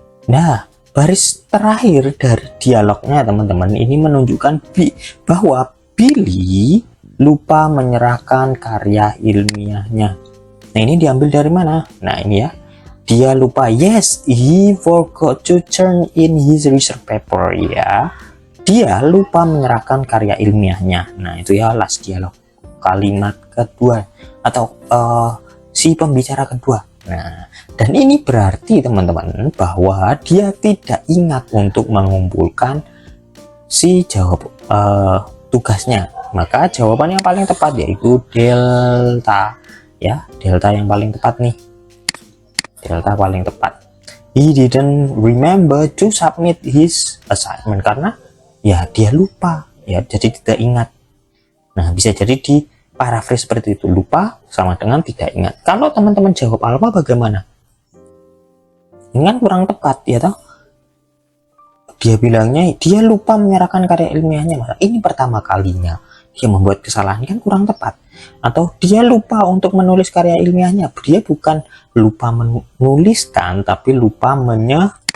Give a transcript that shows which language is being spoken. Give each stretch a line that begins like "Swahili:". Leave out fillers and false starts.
Indonesian: Nah, baris terakhir dari dialognya teman-teman ini menunjukkan bahwa Billy lupa menyerahkan karya ilmiahnya. Nah, ini diambil dari mana? Nah, ini ya, dia lupa.
English: Yes, he forgot to turn in his research paper.
Indonesian: Ya, dia lupa menyerahkan karya ilmiahnya. Nah, itu ya last dialog, kalimat kedua atau si pembicara kedua. Nah, dan ini berarti teman-teman bahwa dia tidak ingat untuk mengumpulkan si tugasnya. Maka jawaban yang paling tepat yaitu Delta ya, Delta yang paling tepat nih. Delta paling tepat.
English: He didn't remember to submit his assignment,
Indonesian: karena ya dia lupa ya, jadi tidak ingat. Nah, bisa jadi di paraphrase seperti itu, lupa sama dengan tidak ingat. Kalau teman-teman jawab Alpha bagaimana? Ini kan kurang tepat ya toh. Dia bilangnya dia lupa menyerahkan karya ilmiahnya. Ini pertama kalinya dia membuat kesalahan, kan kurang tepat. Atau dia lupa untuk menulis karya ilmiahnya, dia bukan lupa menuliskan tapi lupa menyerahkan.